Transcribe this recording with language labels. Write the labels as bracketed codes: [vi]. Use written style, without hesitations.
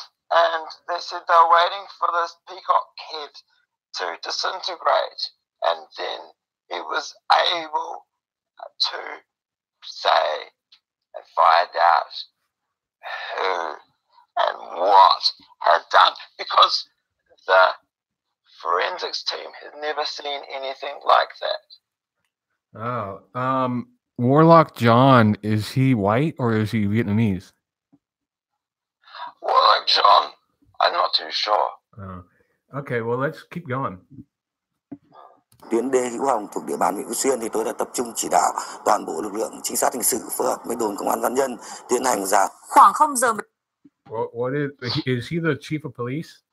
[en] And they said they were waiting for this peacock head to disintegrate, and then he was able to say and find out who and what had done, because the forensics team had never seen anything like that. Oh, Warlock John, is he white or is he Vietnamese? Warlock John, I'm not too sure. Oh. Okay, well, let's keep going. [vi] Tuyến đê Hữu Hồng thuộc địa bàn huyện Phú Xuyên thì tôi đã tập trung chỉ đạo toàn bộ lực lượng trinh sát hình sự phối hợp với đồn công an Văn Nhân tiến hành ra. Khoảng 0 giờ. [en] What is he the chief of police?